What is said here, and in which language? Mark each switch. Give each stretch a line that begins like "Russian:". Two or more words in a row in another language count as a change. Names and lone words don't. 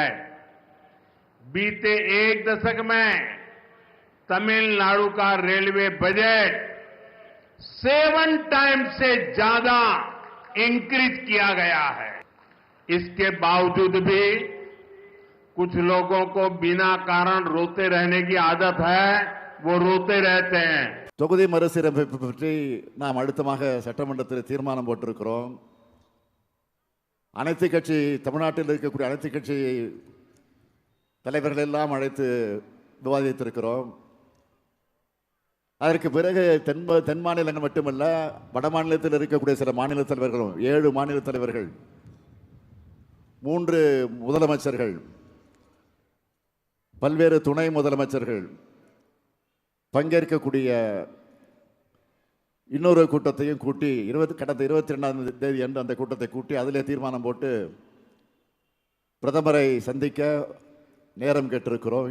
Hindi: बीते 1 दशक में तमिलनाडु का रेलवे बजट 7 टाइम्स से ज्यादा इंक्रीज किया गया है। इसके बावजूद भी कुछ लोगों को बिना कारण रोते रहने की आदत है, वो रोते रहते हैं।
Tamil: தொகுதி மறுசீரமைப்பு பற்றி நாம் அடுத்தமாக சட்டமன்றத்தில் தீர்மானம் போட்டிருக்கிறோம். அனைத்து கட்சி, தமிழ்நாட்டில் இருக்கக்கூடிய அனைத்து கட்சி தலைவர்கள் எல்லாம் அழைத்து விவாதித்திருக்கிறோம். அதற்கு பிறகு தென் மாநிலங்கள் மட்டுமல்ல, வட மாநிலத்தில் இருக்கக்கூடிய சில மாநில தலைவர்களும், 7 மாநில தலைவர்கள், 3 முதலமைச்சர்கள், பல்வேறு துணை முதலமைச்சர்கள் பங்கேற்கக்கூடிய இன்னொரு கூட்டத்தையும் கூட்டி கடந்த 22ஆம் தேதி அன்று அந்த கூட்டத்தை கூட்டி அதிலே தீர்மானம் போட்டு பிரதமரை சந்திக்க நேரம் கேட்டிருக்கிறோம்.